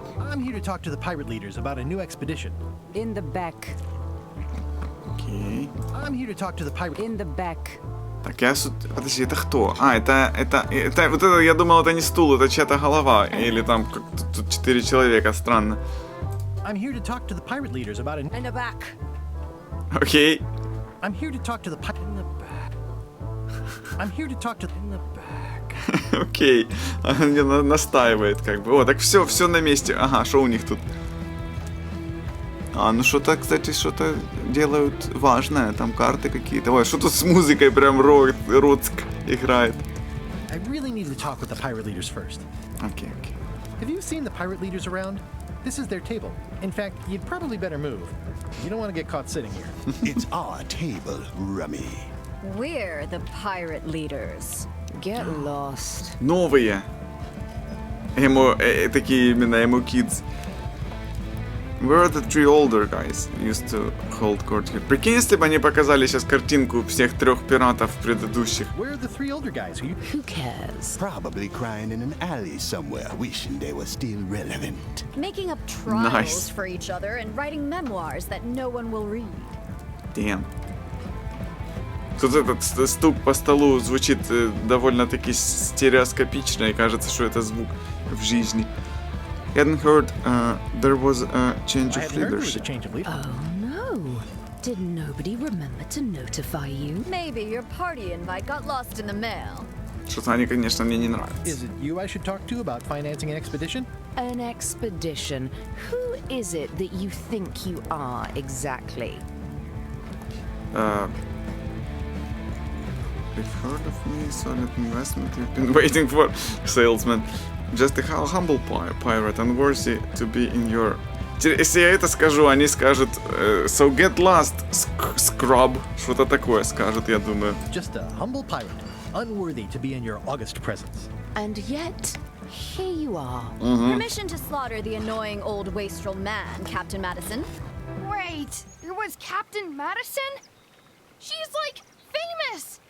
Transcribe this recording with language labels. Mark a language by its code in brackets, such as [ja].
[en] I'm here to talk to the pirate leaders about a new expedition. In the back. [ru] Окей. [en] I'm here to talk to the pirate... In the back. [ru] Так, подожди, это кто? А, это, вот это, я думал, это не стул, это чья-то голова. Или там тут 4 человека, странно. [en] I'm here to talk to the pirate leaders about a... In the back. [ru] Окей. [en] I'm here to talk to the pirate... In the back. I'm here to talk to... In the back. [ru] Окей. Она мне настаивает, как бы. О, так все на месте. Ага, что у них тут? А, ну что-то, кстати, что-то делают важное. Там карты какие-то. Ой, что тут с музыкой прям Роцк играет. [en] I really need to talk with the pirate leaders first. [ru] Окей. [en] Have you seen the pirate leaders around? This is their table. In fact, you'd probably better move. You don't want to get caught sitting here. It's our table, Rummy. We're the pirate leaders. Get lost. [ru] Новые. такие именно emo-kids. [en] Where are the three older guys used to hold court here? [ru] Прикинь, если бы они показали сейчас картинку всех трех пиратов предыдущих. [en] Where are the three older guys? Who cares? Probably crying in an alley somewhere, wishing they were still relevant. Making up trials Nice. for each other and writing memoirs that no one will read. Damn. [ru] Тут этот стук по столу звучит довольно-таки стереоскопично, и кажется, что это звук в жизни. [en] Hadn't heard there was a change of leadership. Oh no. Did nobody remember to notify you? Maybe your party invite got lost in the mail. [ru] Что-то они, конечно, мне не нравятся. [en] Is it you I should talk to about financing an expedition? An expedition? Who is it that you think you are exactly? They've heard of me, solid investment you've been waiting for. Salesman. Just a humble pirate, unworthy to be in your... [ru] Если я это скажу, они скажут so get lost, scrub. Что-то такое скажут, я думаю. [en] Just a humble pirate, unworthy to be in your august presence. And yet, here you are. Permission to slaughter the annoying old wastrel man, Captain Madison. Wait, it was Captain Madison? She's like famous!